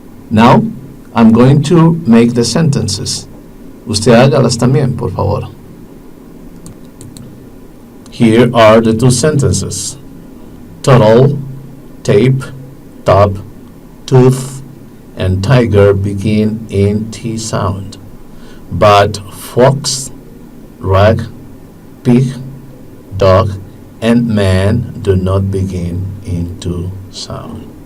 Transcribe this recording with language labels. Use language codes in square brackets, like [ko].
[en] Now, I'm going to make the sentences. [es] Usted hágalas también, por favor. [en] Here are the two sentences. Turtle, tape, tub, tooth, and tiger begin in T sound. But fox, rug, pig, dog, and man do not begin into sound.